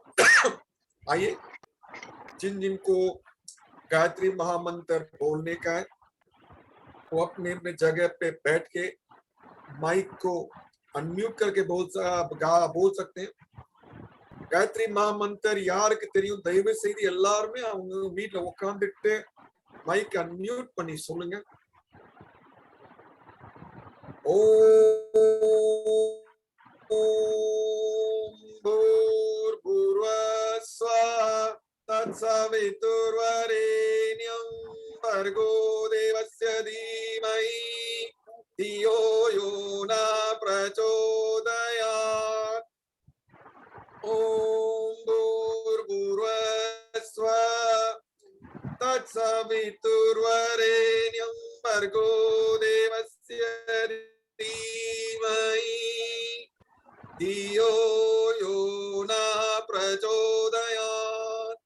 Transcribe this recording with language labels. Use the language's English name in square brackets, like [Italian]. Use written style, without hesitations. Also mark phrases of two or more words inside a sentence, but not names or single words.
[Hindi] आइए, जिनको गायत्री महामंत्र बोलने का है वो अपने अपने जगह पे बैठ के माइक को अनम्यूट करके बोल सकते हैं। [Tamil] गायत्री महामंत्र யாருக்கு தெரியும் தயவு செய்து எல்லாரும் அவங்க வீட்ல உட்கார்ந்துட்டு [English] mic unmute [Tamil] பண்ணி சொல்லுங்க। [Sanskrit] ओम् भूर्भुवः स्वः तत्सवितुर्वरेण्यं भर्गो देवस्य धीमहि धियो यो न प्रचोदयात्। ओम भूर्भुवः स्वः तत्सवितुर्वरेण्यं भर्गो देवस्य धीमहि धियो यो न प्रचोदयात्।